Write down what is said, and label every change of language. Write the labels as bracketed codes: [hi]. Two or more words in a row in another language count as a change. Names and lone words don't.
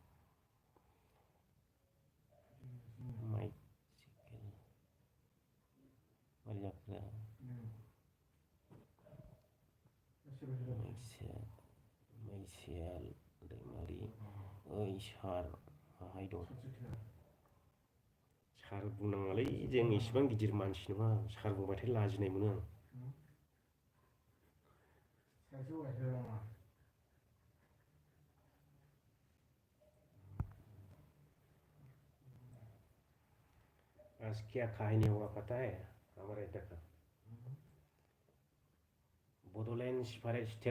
[brx] मैसियाल दैमारि ओइ सार माहाय दं सार बुंनाङालै जों इसिबां गिदिर मानसि नङा सार बुंबाथाय लाजिनाय मोनो आं [hi] आज क्या कहानी हुआ पता है हमारे इधर का बडोलैंड [en] separate state